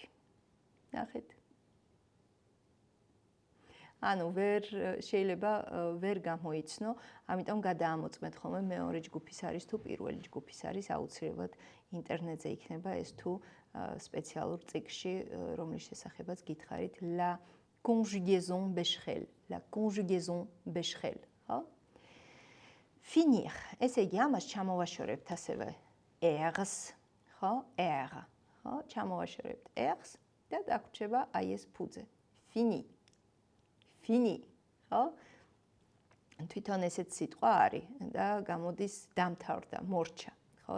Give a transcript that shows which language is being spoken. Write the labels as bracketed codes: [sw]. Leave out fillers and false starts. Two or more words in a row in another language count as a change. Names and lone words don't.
[ka] ნახეთ. ანუ შეიძლება ვერ გამოიცნო, ამიტომ გადაამოწმეთ ხოლმე მეორე ჯგუფის არის თუ პირველი ჯგუფის არის, აუცილებლად ინტერნეტზე იქნება ეს თუ სპეციალურ წიგნში, რომლის შესახებაც გითხარით, [fr] la conjugaison bécherel, la conjugaison bécherel, [ka] ხო? [fr] Finir. [ka] ესე იგი, ამას ჩამოვაშორებთ ასევე R-ს, ხო? R, ხო? ჩამოვაშორებთ R-ს და დაგვრჩება აი ეს ფუძე. [fr] Fini. Fini, [ka] ხო? თვითონ ესეც სიტყვა არის და გამოდის დამთავრდა, მორჩა, ხო?